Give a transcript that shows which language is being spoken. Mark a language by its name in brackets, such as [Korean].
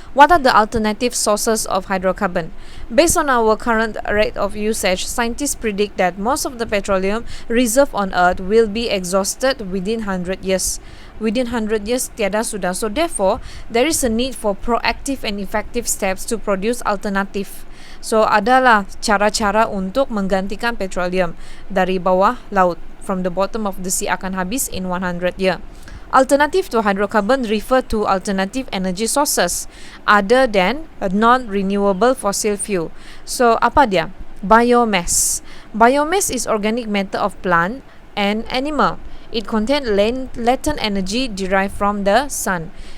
[English] What are the alternative sources of hydrocarbon? Based on our current rate of usage, scientists predict that most of the petroleum reserve on Earth will be exhausted within 100 years. Within 100 years, [Malay] tiada sudah. [English] So therefore, there is a need for proactive and effective steps to produce alternative. [Malay] So adalah cara-cara untuk menggantikan petroleum dari bawah laut. [English] From the bottom of the sea [Malay] akan habis [English] in 100 year. Alternative to hydrocarbon refer to alternative energy sources other than a non-renewable fossil fuel. [Malay] So apa dia? [English] Biomass. Biomass is organic matter of plant and animal. It contains latent energy derived from the sun.